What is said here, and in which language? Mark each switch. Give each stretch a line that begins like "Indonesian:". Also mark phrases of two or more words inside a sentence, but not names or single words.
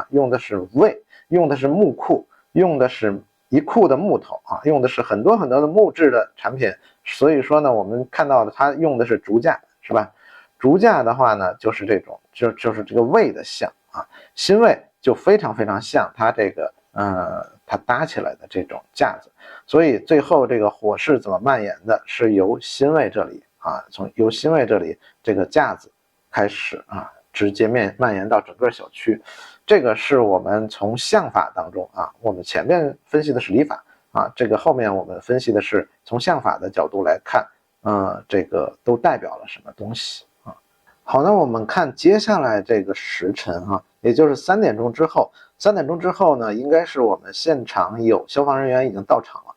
Chinese: 用的是葦，用的是木库，用的是一库的木头用的是很多的木质的产品，所以说呢我们看到的它用的是竹架，是吧？竹架的话呢就是这种就是这个葦的相辛位就非常像它这个它搭起来的这种架子，所以最后这個火勢怎麼蔓延的，是由辛位這裡由辛位這裡這個架子開始直接蔓延到整個小區。這個是我們從相法當中我們前面分析的是理法這個後面我們分析的是從相法的角度來看這個都代表了什麼東西好，那我們看接下來這個時辰也就是3點鐘之後。3點鐘之後呢，應該是我們現場有消防人員已經到場了。